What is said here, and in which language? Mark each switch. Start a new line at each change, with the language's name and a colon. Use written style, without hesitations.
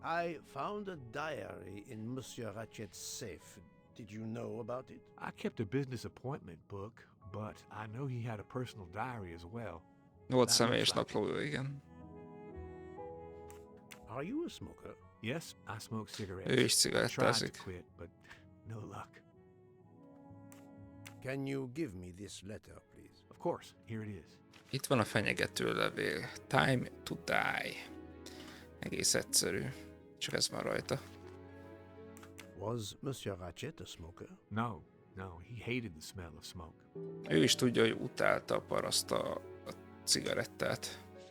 English: I found a diary in Monsieur Ratchet's safe. Did you know about it? I kept a business appointment book, but I know he had a personal diary as well.
Hungarian: Volt személyes naplója, igen.
English: Are you a smoker? Yes, I smoke cigarettes.
Hungarian: Ő is
English: I tried to
Hungarian: cigarettázik.
English: quit, but no luck. Can you give me this letter, please? Of course, here it is.
Hungarian: Itt van a fenyegető levél.
English: Time to die.
Hungarian: Egész egyszerű. Csak ez van rajta.
English: Was Monsieur Ratchet a smoker? No, he hated the smell of smoke.
Hungarian: Ő is tudja, hogy utálta a paraszt a cigarettát.